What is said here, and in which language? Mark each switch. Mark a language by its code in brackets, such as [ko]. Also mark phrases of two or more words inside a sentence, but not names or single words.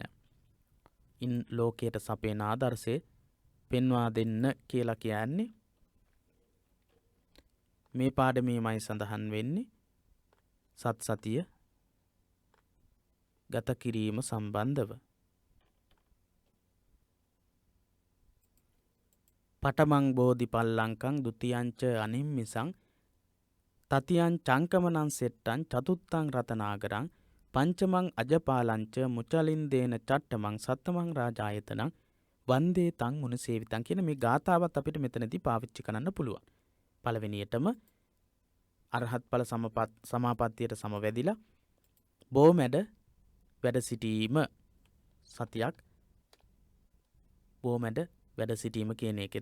[si] ඉන් ලෝකයට සපේන ආදර්ශය පෙන්වා දෙන්න කියලා කියන්නේ මේ පාඩමේමයි සඳහන් වෙන්නේ සත්සතිය ගත කිරීම සම්බන්ධව. [pi] පඨමං බෝධි පල්ලංකං ဒ ුතියංච අනිම්මිසං තතියං චංකමනං සෙට්ටං චතුත්තං රතනාගරං පංචමං අජපාලංච මුචලින්දේන චට්ටමං සත්තමං රාජායතනං වන්දේ තං මුනිසේවිතං [si] කියන මේ ගාථාවත් අපිට මෙතනදී පාවිච්චි කරන්න පුළුවන්. පළවෙනියටම අරහත් ඵල සමාපත්තියට සමවැදිලා බොමැඩ වැඩ සිටීම සතියක් බොමැඩ වැඩ සිටීම කියන එක.